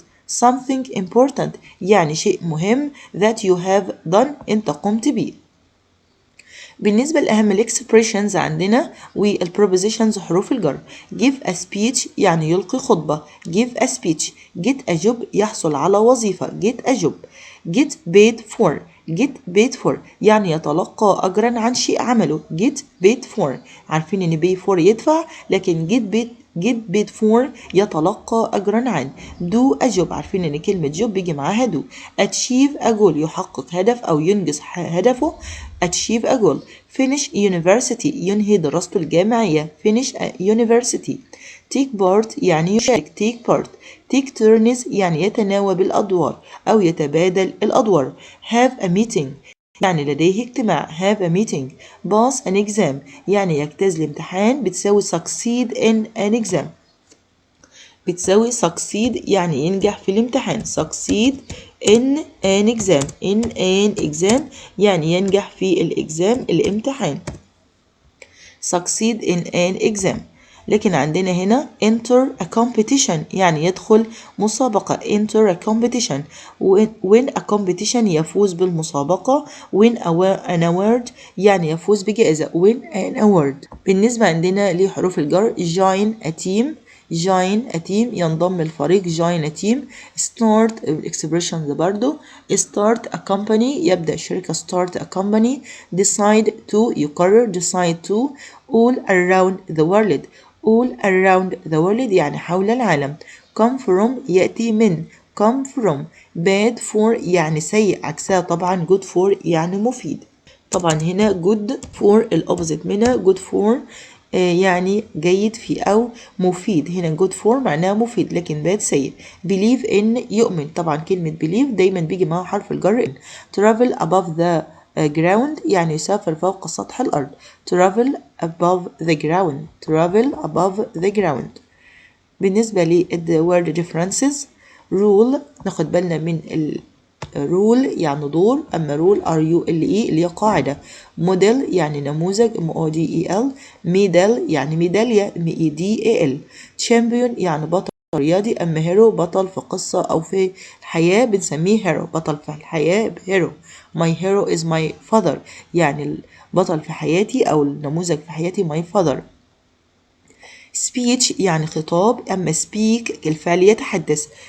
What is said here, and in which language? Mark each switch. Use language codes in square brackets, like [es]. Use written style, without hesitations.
[en] something important [ar] يعني شيء مهم [en] that you have done [ar] أنت قمت بيه. بالنسبة لأهم الإكسبريشنز عندنا والبروبوزيشنز حروف الجر. [en] give a speech [ar] يعني يلقي خطبة. [en] give a speech. get a job [ar] يحصل على وظيفة. [en] get a job. get paid for. get paid for [ar] يعني يتلقى أجرا عن شيء عمله. [en] get paid for [ar] عارفين إن [en] pay for [ar] يدفع، لكن get paid for يتلقى أجرا عن. do a job عارفين إن كلمة job بيجي معاها do. [en] achieve a goal [ar] يحقق هدف أو ينجز هدفه. [en] achieve a goal. [ar] finish university ينهي دراسته الجامعية. [en] finish a university. [ar] take part يعني يشارك. [en] take part. [ar] take turns يعني يتناوب الأدوار أو يتبادل الأدوار. [en] have a meeting [ar] يعني لديه اجتماع. [en] have a meeting. pass an exam [ar] يعني يجتاز الامتحان بتساوي [en] succeed in an exam. [ar] بتساوي succeed يعني ينجح في الامتحان. [en] succeed in an exam. in an exam [ar] يعني ينجح في الامتحان. [en] succeed in an exam. [ar] لكن عندنا هنا [en] enter a competition [ar] يعني يدخل مسابقة. [en] enter a competition. win a competition [ar] يفوز بالمسابقة. [en] win an award [ar] يعني يفوز بجائزة. [en] win an award. [ar] بالنسبة عندنا لحروف الجر [en] join a team. join a team [ar] ينضم الفريق. [en] join a team. start expressions برضو. start a company [ar] يبدأ شركة. [en] start a company. decide to يقرر. decide to. all around the world. all around the world [ar] يعني حول العالم. [en] come from [ar] يأتي من. [en] come from. bad for [ar] يعني سيء عكسها طبعا [en] good for [ar] يعني مفيد. طبعا هنا [en] good for [ar] الأوبزيت منها good for يعني جيد في أو مفيد. هنا [en] good for [ar] معناها مفيد، لكن bad سيء. [en] believe in يؤمن. [ar] طبعا كلمة believe دايما بيجي معها حرف الجر in. [en] travel above the ground [ar] يعني يسافر فوق سطح الأرض. [en] travel above the ground. travel above the ground. [ar] بالنسبة للword differences rule ناخد بالنا من rule يعني دور. أما rule RULE اللي هي قاعدة. model يعني نموذج MODEL. medal يعني ميدالية MEDAL. champion يعني بطل رياضي. أما hero بطل في قصة أو في الحياة بنسميه hero. بطل في الحياة hero. [en] my hero is my father [ar] يعني البطل في حياتي أو النموذج في حياتي [en] my father. [ar] speech يعني خطاب. أما speak الفعل يتحدث.